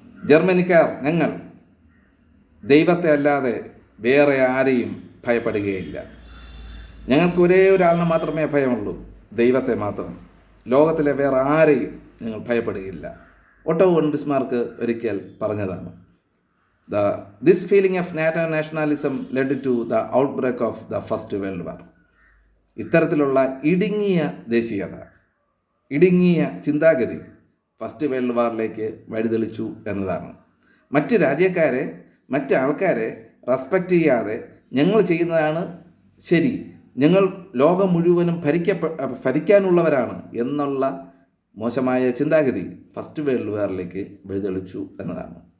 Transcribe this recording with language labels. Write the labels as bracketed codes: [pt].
[ml] ജർമ്മനിക്കാർ, ഞങ്ങൾ ദൈവത്തെ അല്ലാതെ വേറെ ആരെയും ഭയപ്പെടുകയില്ല. ഞങ്ങൾക്ക് ഒരേ ഒരാളിനെ മാത്രമേ ഭയമുള്ളൂ, ദൈവത്തെ മാത്രം. ലോകത്തിലെ വേറെ ആരെയും ഞങ്ങൾ ഭയപ്പെടുകയില്ല. ഓട്ടോ വോൺ ബിസ്മാർക്ക് ഒരിക്കൽ പറഞ്ഞതാണ്. [en] This feeling of nationalism led to the outbreak of the First World War. [ml] ഇത്തരത്തിലുള്ള ഇടുങ്ങിയ ദേശീയത, ഇടുങ്ങിയ ചിന്താഗതി ഫസ്റ്റ് വേൾഡ് വാറിലേക്ക് വഴിതെളിച്ചു എന്നതാണ്. മറ്റ് രാജ്യക്കാരെ, മറ്റ് ആൾക്കാരെ റെസ്പെക്റ്റ് ചെയ്യാതെ ഞങ്ങൾ ചെയ്യുന്നതാണ് ശരി, ഞങ്ങൾ ലോകം മുഴുവനും ഭരിക്കാനുള്ളവരാണ് എന്നുള്ള മോശമായ ചിന്താഗതി ഫസ്റ്റ് വേൾഡ് വാറിലേക്ക് വഴിതെളിച്ചു എന്നതാണ്.